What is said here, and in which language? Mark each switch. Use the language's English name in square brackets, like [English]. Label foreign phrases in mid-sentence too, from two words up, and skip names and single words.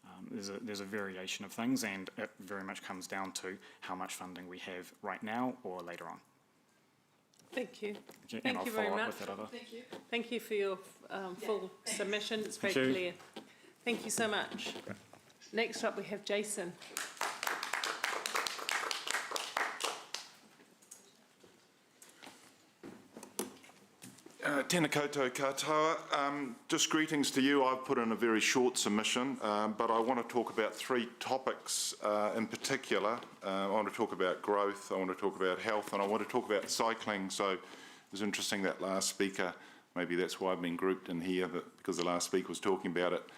[English] there's a variation of things, and it very much comes down to how much funding we have right now or later on. Thank you. And Thank I'll you very follow up much. with that other. Thank you. Thank you for your full submission. It's very Thank you. clear. Thank you so much. Next up, we have Jason. [Māori] Tēnā koutou katoa. [English] Just greetings to you. I've put in a very short submission, but I want to talk about three topics in particular. I want to talk about growth, I want to talk about health, and I want to talk about cycling. So it was interesting that last speaker, maybe that's why I've been grouped in here, because the last speaker was talking about it.